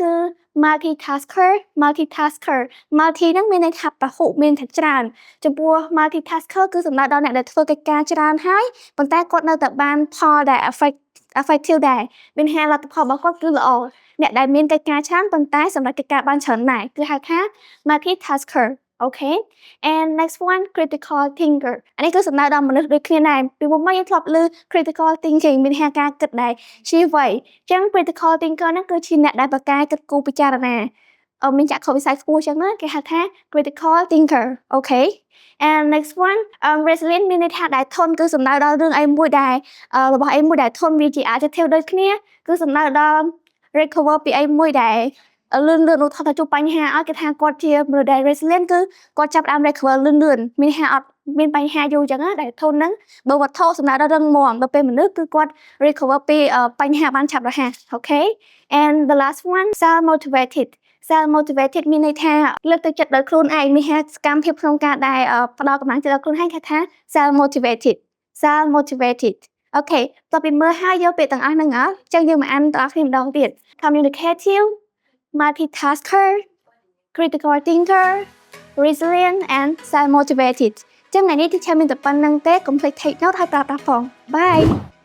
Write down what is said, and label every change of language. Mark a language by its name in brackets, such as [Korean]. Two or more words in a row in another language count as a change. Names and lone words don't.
[Khmer] multitasker multi ហ្នឹងមានន័យថាពហុមានថាច្រើនចំពោះ multitasker គឺសំដៅដល់អ្នកដែលធ្វើកិច្ចការច្រើនហើយប៉ុន្តែគាត់នៅតែបានផលដែល effective ដែរមានថាលទ្ធផលរបស់គាត់គឺល្អអ្នកដែលមានកិច្ចការច្រើនប៉ុន្តែសម្រាប់កិច្ចការបានច្រើនដែរគឺហៅថា [English] multitasker okay and next one critical [Khmer] thinker អានេះគឺសំដៅដល់មនុស្សដូចគ្នាដែរពីមុនមកយើងធ្លាប់ឮ [English] critical thinking [Khmer] មានថាការគិតដែលឈីវៃចឹង [English] critical thinker [Khmer] ហ្នឹងគឺជាអ្នកដែលប្រកែគិតគូរពិចារណាមានចក្ខុវិស័យខ្ពស់ចឹងណាគេហៅថា [English] critical thinker okay and next one resilient [Khmer] មានន័យថាដែលធន់គឺសំដៅដល់រឿងអីមួយដែលរបស់អីមួយដែលធន់វាជា adjective ដូចគ្នាគឺសំដៅដល់ recover ពីអីមួយដែលលឿនឧទាហរណ៍ថាជួប បញ្ហាឲ្យគេថាគាត់ជាមនុស្សដែល resilient គឺគាត់ចាប់ផ្ដើម recover លឿនមានថាអត់មានបញ្ហាយូរចឹងណាដែលធន់ហ្នឹងបើវ ត្ថុសំដៅដល់រឹងមាំដល់ពេលមនុស្សគឺគាត់ recover ពីបញ្ហាបានឆាប់រហ័ស [English] okay and the last one self motivated [Khmer] មានន័យថាលើកទឹកចិត្តដោយខ្លួនឯងមានថាសកម្មភាពក្នុងការដែលផ្ដល់កម្លាំងចិត្តដល់ខ្លួនឯងគេថា [English] self motivated [Khmer] អូខេតោះពីមើលហើយយកពាក្យទាំងអស់ហ្នឹងអត់ចឹងយើងមកអានតគ្នាម្ដងទៀត [English] communicative multitasker critical thinker resilient and self motivated [Khmer] ចឹងថ្ងៃនេះ teacher មានតែប៉ុណ្្នឹងទេកុំភ្លេច [English] take note [Khmer] ហើយប្រើប្រាស់ផង bye